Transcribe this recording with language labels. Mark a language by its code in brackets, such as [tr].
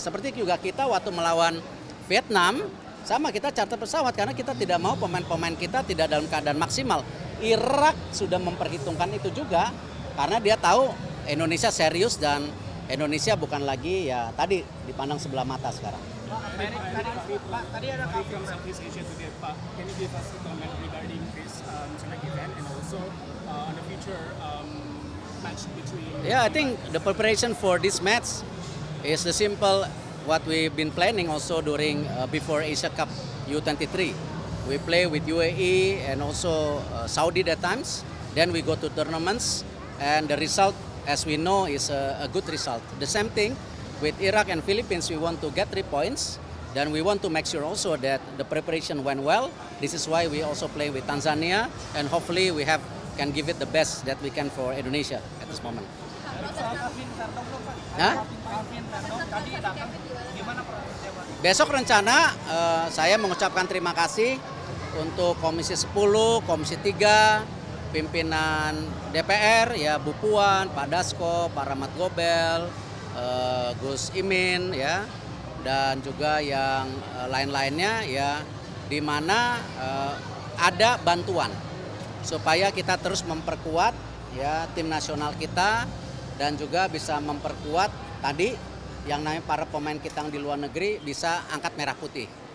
[id] Seperti juga kita waktu melawan Vietnam, sama kita charter pesawat karena kita tidak mau pemain-pemain kita tidak dalam keadaan maksimal. Irak sudah memperhitungkan itu juga karena dia tahu Indonesia serius dan Indonesia bukan lagi ya tadi dipandang sebelah mata sekarang. [en] Pak, [id] tadi ada [en] from Southeast Asia today, Pak. Can you give us a comment regarding this select event and also on the future match between? Yeah, I think the preparation for this match is the simple what we've been planning also during before Asia Cup U23. We play with UAE and also Saudi that times. Then we go to tournaments and the result, as we know, is a good result. The same thing with Iraq and Philippines, we want to get 3 points. Then we want to make sure also that the preparation went well. This is why we also play with Tanzania, and hopefully we can give it the best that we can for Indonesia at this moment. Hah? [id] Besok rencana saya mengucapkan terima kasih untuk Komisi 10, Komisi 3, pimpinan DPR ya Bu Puan, Pak Dasko, Pak Rahmat Gobel, Gus Imin ya dan juga yang lain-lainnya ya di mana ada bantuan supaya kita terus memperkuat ya tim nasional kita dan juga bisa memperkuat tadi yang namanya para pemain kita yang di luar negeri bisa angkat merah putih.